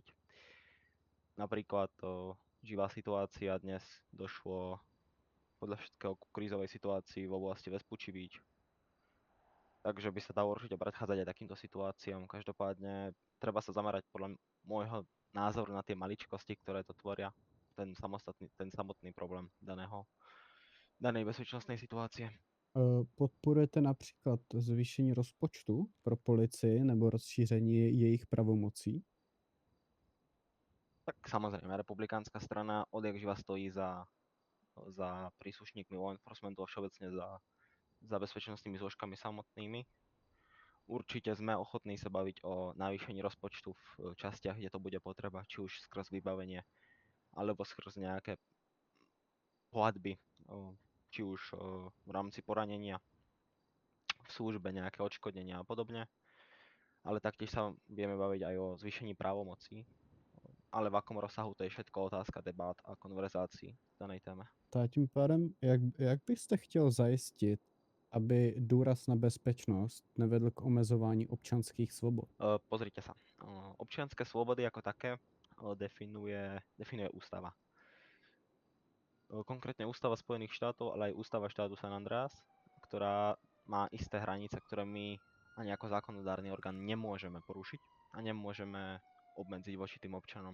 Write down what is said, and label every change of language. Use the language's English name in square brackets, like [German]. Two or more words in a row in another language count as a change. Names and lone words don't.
[Slovak] Napríklad živá situácia dnes došlo podľa všetkého ku krízovej situácii v oblasti Vespucci Beach. Takže by sa dalo určite predchádzať aj takýmto situáciám. Každopádne treba sa zamerať podľa môjho názoru na tie maličkosti, ktoré to tvoria ten samotný problém danej bezpečnostnej situácie. [Czech] Podporujete například zvýšení rozpočtu pro policii nebo rozšíření jejich pravomocí? [Slovak] Tak samozrejme, republikánska strana odjak živa stojí za príslušníkmi [English] law enforcementu [Slovak] a všeobecne za bezpečnostnými zložkami samotnými. Určite sme ochotní sa baviť o navýšení rozpočtu v častiach, kde to bude potreba, či už skrz vybavenie, alebo skrz nejaké platby, či už v rámci poranenia v službe, nejaké odškodnenia a podobne. Ale taktiež sa vieme baviť aj o zvýšení právomocí, ale v akom rozsahu, to je všetko otázka debát a konverzácií v danej téme. [Czech] Tak tím pádem, jak byste chtěl zajistit, aby důraz na bezpečnost nevedl k omezování občanských svobod? [Slovak] Pozrite sa. Občianske slobody ako také definuje ústava. Konkrétne ústava Spojených štátov, ale aj ústava štátu San Andreas, ktorá má isté hranice, ktoré my ani ako zákonodárny orgán nemôžeme porušiť a nemôžeme obmedziť voči tým občanom.